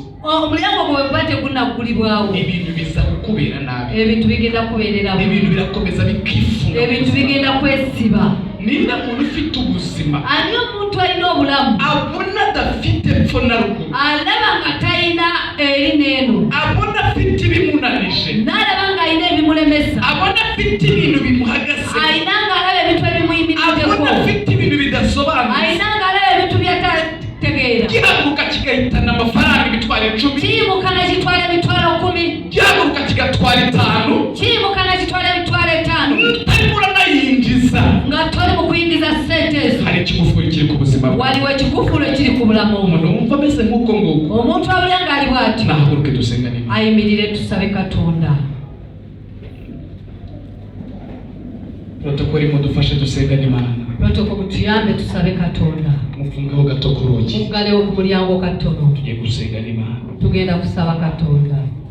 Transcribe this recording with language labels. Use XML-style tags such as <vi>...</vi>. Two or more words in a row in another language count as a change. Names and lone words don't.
<lg>omulyango gwe bwe guba tegunaggulibwawo</lg> <rw>ibintu biza kukubera nabi</rw> <lg>ebintu bigenda kubeererawo</lg> <rw>ibintu birakomeza bikifunga</rw> <lg>ebintu bigenda kwesiba</lg> <rw>niba umuntu ufite ubuzima</rw> <lg>ani omuntu alina obulamu</lg> <rw>abona adafite epfo na ruguru</rw> <lg>alaba nga talina eri n'eno</lg> <rw>abona afite ibimunanije</rw> <lg>n'alaba ng'alina ebimulemesa</lg> <rw>abona afite ibintu bimuhagaze</rw> <lg>alina ng'alaba ebintu ebimuyimiriddeko</lg> <rw>abona afite ibintu bidasobanutse</rw> <lg>alina ng'alaba ebintu byatategeera</lg> <rw>gihaguruka kigahitana amafaranga imitwaro 10</rw> <lg>kiyimuka ne kitwala emitwalo 10</lg> <rw>gihaguruka kigatwara 5</rw> <lg>kiyimuka ne kitwala emitwalo 5</lg> <rw>utarimo uranayinjiza</rw> <lg>nga toli mu kuyingiza ssente ezo</lg> <rw>hari ikigufuri kiri ku buzima bwawe</rw> <lg>waliwo ekikufulu ekiri ku bulamu</lg> <rw>umuntu wumva ameze nk'uko nguko</rw> <lg>omuntu abulya ng'ali bw'atyo</lg> <rw>nahaguruke dusenga n'Imana</rw> <lg>ayimirire tusabe Katonda</lg> <rw>protokoli mudufashe dusenga n'Imana</rw> <lg>protokolo tuyambe tusabe Katonda</lg> <rw>mufungeho gato ku rugi</rw> <lg>muggalewo ku mulyango katono</lg> <rw>tugiye gusenga n'Imana</rw> <lg>tugenda kusaba Katonda</lg>